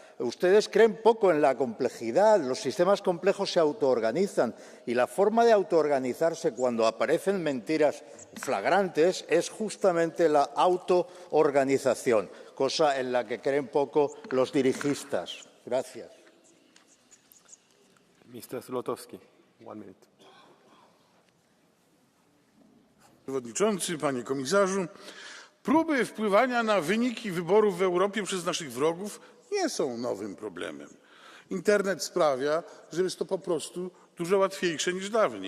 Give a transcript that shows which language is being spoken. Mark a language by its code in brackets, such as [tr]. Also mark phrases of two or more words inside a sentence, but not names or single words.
[es] Ustedes creen poco en la complejidad, los sistemas complejos se autoorganizan y la forma de autoorganizarse cuando aparecen mentiras flagrantes es justamente la autoorganización, cosa en la que creen poco los dirigistas. Gracias. [en] Mr. Zlotowski, 1 minute. [pl] Przewodniczący, panie komisarzu, próby wpływania na wyniki wyborów w Europie przez naszych wrogów nie są nowym problemem. Internet sprawia, że jest to po prostu dużo łatwiejsze niż dawniej.